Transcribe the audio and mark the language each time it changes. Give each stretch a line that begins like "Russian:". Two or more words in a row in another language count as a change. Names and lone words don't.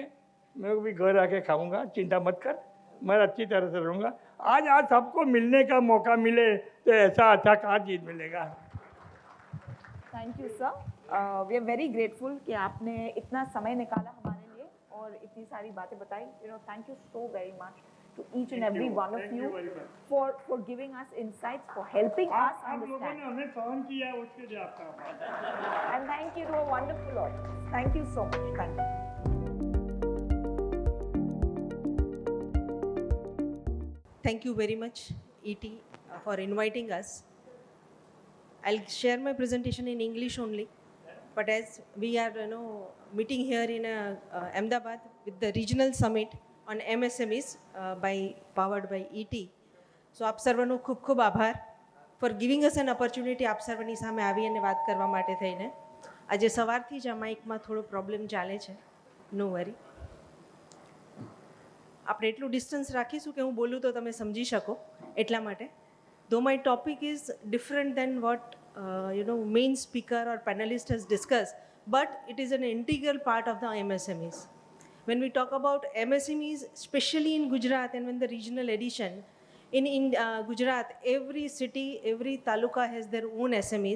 Hindi: मैं भी घर आके खाऊंगा, चिंता मत कर, मैं अच्छी तरह से रहूँगा। आज सबको मिलने का मौका मिले तो ऐसा अच्छा कहाँ चीज़ मिलेगा।
English: thank you sir, we are very grateful
Hindi: कि आपने इतना समय निकाला हमारे लिए और इतनी सारी बातें बताई।
English: you know, thank you so very much to each and every one of you for giving us insights, for helping us understand.
Hindi: हमें सहन किया उसके लिए आपका आभार।
English: And thank you to a wonderful audience. Thank you so much. Thank you. Thank you very much, ET, for inviting us. I'll share my presentation in English only, but as we are, meeting here in Ahmedabad with the regional summit on MSMEs powered by ET.
Gujarati: So આપ સર્વનો ખૂબ ખૂબ આભાર
English: for giving us an opportunity
Gujarati: આપ સર્વની સામે આવી અને વાત કરવા માટે થઈને. આજે સવારથી જ આ માઇકમાં થોડો પ્રોબ્લેમ ચાલે છે,
English: no worry.
Gujarati: આપણે એટલું ડિસ્ટન્સ રાખીશું કે હું બોલું તો તમે સમજી શકો એટલા માટે.
English: Though my topic is different than what main speaker or panelist has discussed, but it is an integral part of the MSMEs. When we talk about MSMEs, especially in Gujarat and when the regional edition, in Gujarat, every city, every taluka has their own SMEs.